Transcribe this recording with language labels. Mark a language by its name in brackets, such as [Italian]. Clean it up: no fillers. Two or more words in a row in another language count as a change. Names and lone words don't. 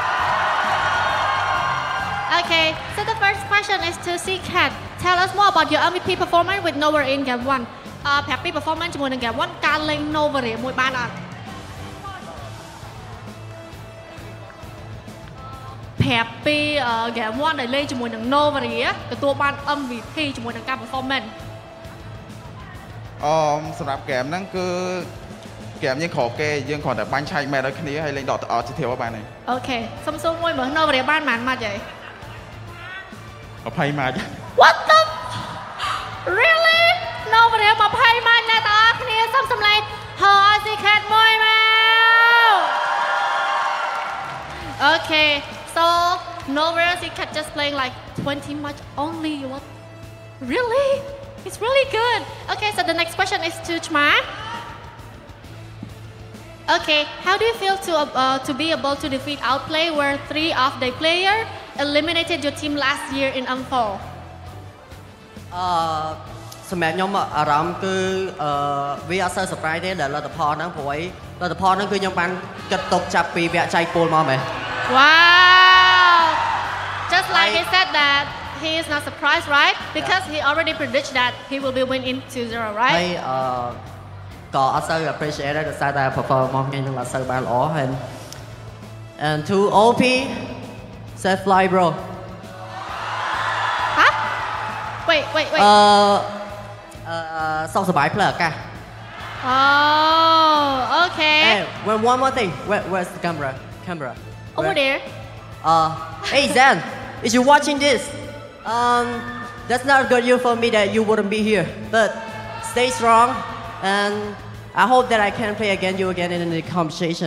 [English] Okay, so the first question is to C-Cat. Tell us more about your MVP performance with Nova in Game 1. Happy performance [Khmer] ជាមួយនឹង Game 1 ការលេង Nova មួយបានអត់ប្រាប់ពី Game 1 ដែលលេងជាមួយនឹង Nova ទទួលបាន MVP ជាមួយនឹងការ performance សម្រាប់ហ្គេមហ្នឹងគឺហ្គេមយើងក្រគេយើងគ្រាន់តែបាញ់ឆែកមែនឲ្យគ្នាហើយលេងដកទៅអត់ជាធៀវបានទេ អូខេសុំសួរមួយមើល Nova បានប៉ុន្មានម៉ាត់ហី 20ម៉ាត់ [English] What the Really Nova 20 [Khmer] ម៉ាត់អ្នកទាំងអស់គ្នាសុំសម្លេងហើយ C-Cat មួយមក [English] Okay so Nova C-Cat just playing like 20 match only what Really It's really good. Okay, so the next question is to Chma. Okay, how do you feel to be able to defeat Outplay where 3 of the players eliminated your team last year in M4? [Khmer] សម្រាប់ខ្ញុំអារម្មណ៍គឺវាអត់សូវ surprise ទេដែលលទ្ធផលហ្នឹងព្រោះលទ្ធផលហ្នឹងគឺខ្ញុំបានគិតទុកចាប់ពីវគ្គចែកពលមកមែន [English] Wow. Just like he said that he is not surprised, right? Because he already predicted that he will be win in 2-0, right? [Khmer] ហើយក៏អត់សូវ appreciate ដែរដោយសារតែ performance ខ្ញុំនឹងអត់សូវបានល្អហើយ [English] and to OP set fly bro Huh? Wait [Khmer] សុខសប្បាយផ្លូវអាកាស [English] Oh, okay. Hey, one more thing. Where's the camera? Over there. Hey Zan, if you're watching this, that's not good news for me that you wouldn't be here. But stay strong, and I hope that I can play against you again in the competition.